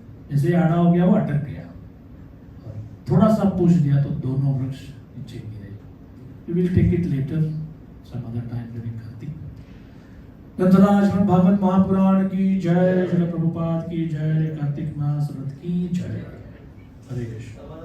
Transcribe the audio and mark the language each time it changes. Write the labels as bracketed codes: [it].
[hi] जैसे ही आड़ा हो गया वो अटक गया, थोड़ा सा पुश दिया तो दोनों वृक्ष नीचे गिरे. [en] We will take it later some other time during Kartik. [hi] ग्रंथराज Shrimad Bhagavat Mahapuran की जय, श्रील प्रभुपाद की जय, कार्तिक मास व्रत की जय. हरे कृष्ण.